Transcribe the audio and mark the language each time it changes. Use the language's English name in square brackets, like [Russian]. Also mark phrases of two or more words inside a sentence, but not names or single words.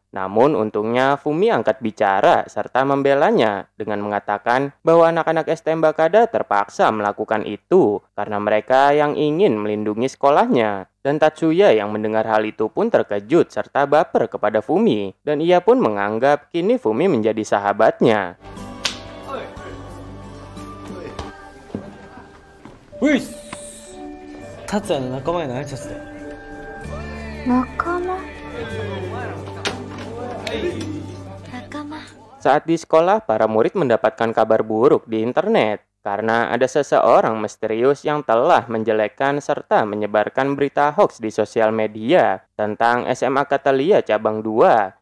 [Indonesian] Namun untungnya Fumi angkat bicara serta membelanya dengan mengatakan bahwa anak-anak STM Bakada terpaksa melakukan itu karena mereka yang ingin melindungi sekolahnya. Dan Tatsuya yang mendengar hal itu pun terkejut serta baper kepada Fumi, dan ia pun menganggap kini Fumi menjadi sahabatnya. [Japanese] Wih, Tatsuya の仲間になれちゃったよ。仲間。 [Indonesian] Saat di sekolah, para murid mendapatkan kabar buruk di internet karena ada seseorang misterius yang telah menjelekkan serta menyebarkan berita hoax di sosial media tentang SMA Catalia Cabang 2.